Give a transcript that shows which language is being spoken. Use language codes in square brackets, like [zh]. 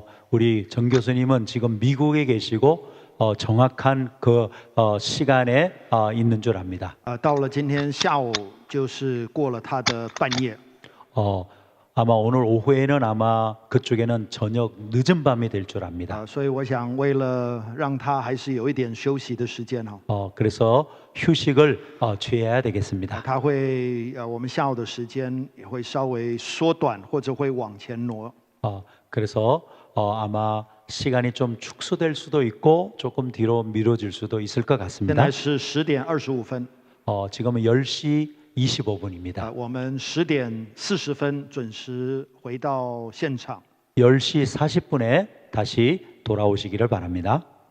[ko] 우리 정 교수님은 지금 미국에 계시고 정확한 그 시간에 있는 줄 압니다. [zh] 到了今天下午就是过了他的半夜。 [ko] 아마 오늘 오후에는 아마 그쪽에는 저녁 늦은 밤이 될 줄 압니다. [zh] 所以我想为了让他还是有一点休息的时间 [ko] 그래서 휴식을 취해야 되겠습니다. [zh] 他会我们下午的时间也会稍微缩短或者会往前挪。 [ko] 그래서 아마 시간이 좀 축소될 수도 있고 조금 뒤로 미뤄질 수도 있을 것 [zh] 现 [ko] 같습니다. [zh] 在是10点25分。 [ko] 지금은 10시 25분입니다. [zh] 我们10点40分准时回到现场。 [ko] 10시 40분에 다시 돌아오시기를 바랍니다.